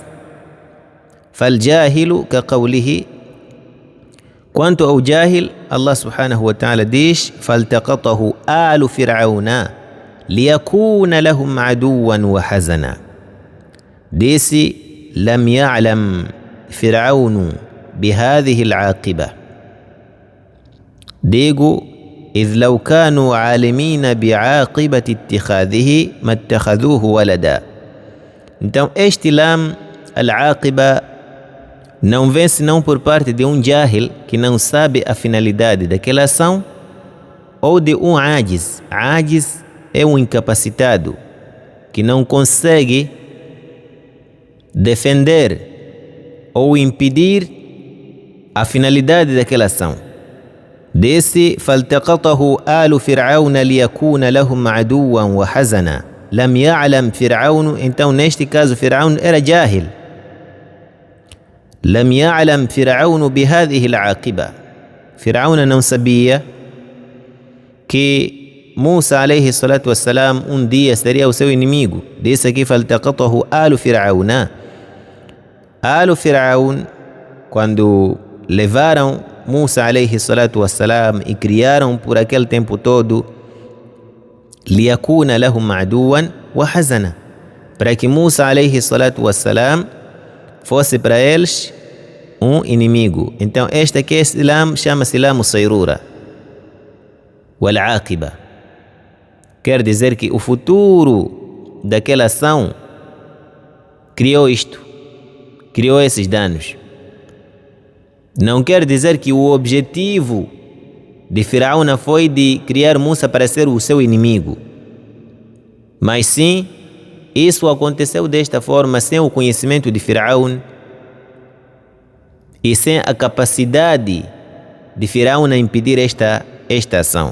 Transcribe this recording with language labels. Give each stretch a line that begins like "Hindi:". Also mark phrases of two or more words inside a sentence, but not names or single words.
Arabic: فالجاهل كقوله كنت أو جاهل, الله سبحانه وتعالى ديش فالتقطه آل فرعون ليكون لهم عدوا وحزنا. ديسي لم يعلم فرعون بهذه العاقبة. ديقو إذ لو كانوا عالمين بعاقبة اتخاذه ما اتخذوه ولدا.
Portuguese: Então este
Arabic: لام العاقبة
Portuguese: não vem senão por parte de um jahil que não sabe a finalidade daquela ação, ou de um ajiz. Ajiz é um incapacitado que não consegue defender ou impedir a finalidade daquela ação.
Arabic: Desse فالتقطه آل فرعون ليكون لهم عدوا وحزنا. لم يعلم فرعون.
Portuguese: Então neste caso Firaun era jahil.
Arabic: لم يعلم فرعون بهذه العاقبة.
Portuguese: Firaun não sabia que Musa
Arabic: عليه الصلاة والسلام
Portuguese: dia seria o seu inimigo. Disse aqui
Arabic: فالتقطه آل فرعون. آل فرعون,
Portuguese: quando levaram Musa
Arabic: عليه الصلاة والسلام
Portuguese: e criaram por aquele tempo todo
Arabic: ليكون لهم عدوا وحزنا,
Portuguese: para que Musa
Arabic: عليه الصلاة والسلام
Portuguese: fosse para eles um inimigo. Então este aqui, esse lam, chama-se
Arabic: لام الصيرورة والعاقبة.
Portuguese: Quer dizer que o futuro daquela ação criou isto, criou esses danos. Não quer dizer que o objetivo de Firaun foi de criar Musa para ser o seu inimigo, mas sim, isso aconteceu desta forma sem o conhecimento de Firaun e sem a capacidade de Firaun a impedir esta ação.